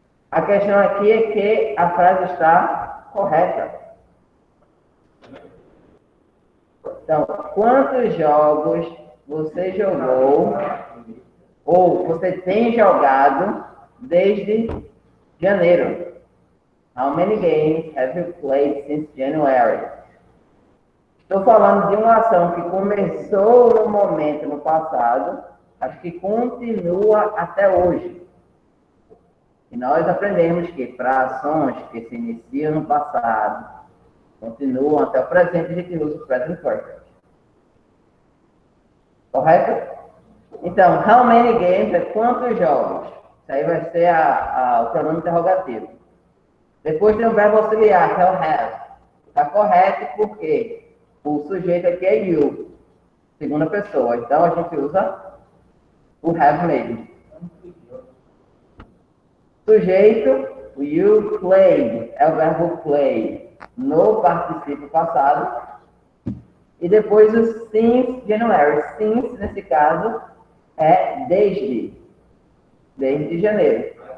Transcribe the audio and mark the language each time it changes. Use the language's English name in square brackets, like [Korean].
[Portuguese] A questão aqui é que a frase está correta. Então, quantos jogos você jogou ou você tem jogado desde Janeiro. [English] How many games have you played since January? [Portuguese] Estou falando de uma ação que começou no momento no passado, mas que continua até hoje. E nós aprendemos que para ações que se iniciam no passado, continuam até o presente, a gente usa o present perfect. Correto? Então, [English] how many games [Portuguese] é quantos jogos? Isso aí vai ser o pronome interrogativo. Depois tem o verbo auxiliar, que é o have. Está correto porque o sujeito aqui é you, segunda pessoa. Então, a gente usa o have mesmo. Sujeito, o you played, é o verbo play, no participio passado. E depois o since January. Since, nesse caso, é desde janeiro.